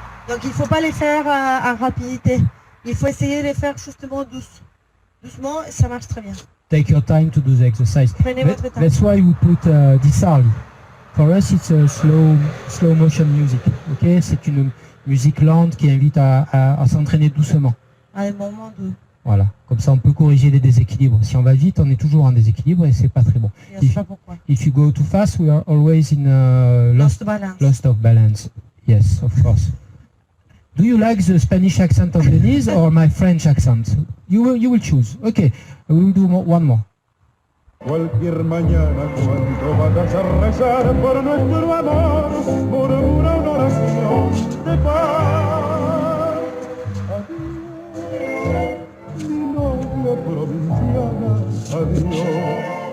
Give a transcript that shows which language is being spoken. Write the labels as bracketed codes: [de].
[fr] Donc il ne faut pas les faire à rapidité. Il faut essayer de les faire justement doucement, ça marche très bien. [en] Take your time to do the exercise. [fr] Prenez votre temps. [en] That's why we put Di Sarli. For us, it's a slow motion music. Okay? [fr] C'est une musique lente qui invite à s'entraîner doucement. À des moments doux. Voilà. Comme ça, on peut corriger les déséquilibres. Si on va vite, on est toujours en déséquilibre et c'est pas très bon. Je ne sais pas pourquoi. [en] If you go too fast, we are always in Lost balance. lost of balance. Yes, of course. Do you like the Spanish accent of Denise or my French accent? You will choose. Okay, we will do one more. [es] Cualquier mañana cuando vayas a rezar por nuestro amor, murmura una oración de paz. Adiós, mi novia provinciana, adiós.